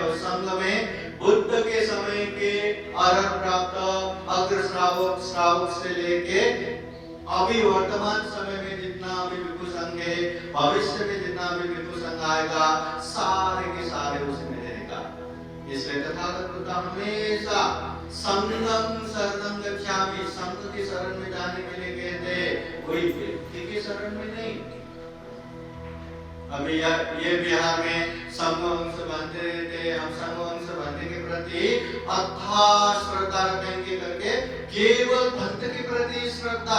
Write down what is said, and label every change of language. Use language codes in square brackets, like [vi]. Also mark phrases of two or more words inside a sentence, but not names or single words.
[hi] और संघ में बुद्ध के समय के अर्हत प्राप्त अग्र श्रावक से लेके अभी वर्तमान समय में जितना भी भिक्षु संघ है, भविष्य में जितना भी भिक्षु संघ आएगा, सारे के सारे उसमें रहेगा। इसलिए तथागत बुद्ध हमेशा [pi] संघं शरणं गच्छामि, [hi] संघ की शरण में जाने के लिए कहते हैं, कोई व्यक्ति की शरण में नहीं। अभी ये बिहार में संघ वंश बनते रहते, हम संघ वंश बनने के प्रति अथाह श्रद्धा रखेंगे करके, केवल भक्त के प्रति श्रद्धा।